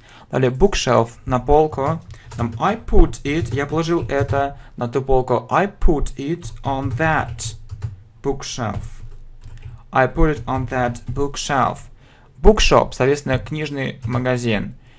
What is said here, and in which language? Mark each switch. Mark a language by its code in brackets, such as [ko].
[ru] Далее, bookshelf, на полку. Там, [en] I put it, [ru] я положил это на ту полку. [en] I put it on that bookshelf. [ru] Bookshop, соответственно, книжный магазин.